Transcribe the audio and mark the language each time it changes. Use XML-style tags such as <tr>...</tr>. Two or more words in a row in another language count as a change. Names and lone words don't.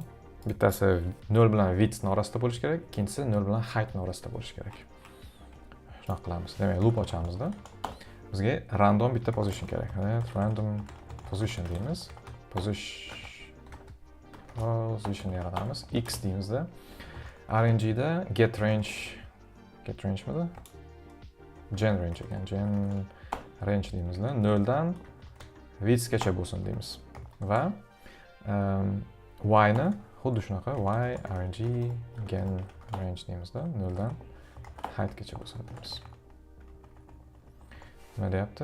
<uz>Bittasi 0 bilan width orasida bo'lishi kerak, ikkinchisi 0 bilan height orasida bo'lishi kerak. Shunaqa qilamiz. Demak, loop ochamiz-da. Bizga random bitta position kerak.</uz> <en>Random position</en> <uz>deymiz. Position yaratamiz. X deymizda. rng da</uz> <en>get range</en> <uz>midi?</uz> <en>Gen range</en> <uz>ekan.</uz> <en>Gen range</en> <uz>deymizda. 0 dan widthgacha bo'lsin deymiz. Va y ni xuddi shunaqa</uz> <en>y rng gen range</en> <uz>deymizda. 0 dan heightgacha bo'lsin deymiz. Nima deyapti?</uz>